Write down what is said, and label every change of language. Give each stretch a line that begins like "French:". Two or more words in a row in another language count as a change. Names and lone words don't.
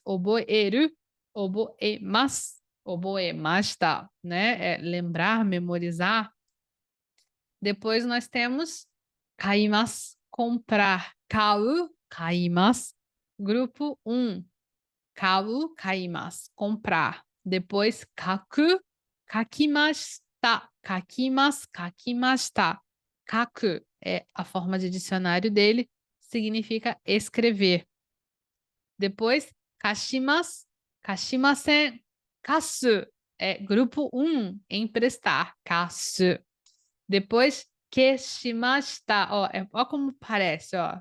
Japanese: 覚える、覚えます、覚えました, né?
Portuguese: É lembrar, memorizar. Depois nós temos kaimasu, comprar.
Japanese: 買う、買います.
Portuguese: Grupo 1.
Japanese: 買う、買います,
Portuguese: comprar. Depois kaku, kakimashita.
Japanese: 書きます、書きました.
Portuguese: Kaku é a forma de dicionário dele, significa escrever. Depois,
Japanese: 貸します、貸しません.
Portuguese: Kasu é grupo 1, emprestar. Kasu. Depois, keshimashita. Ó como parece, ó.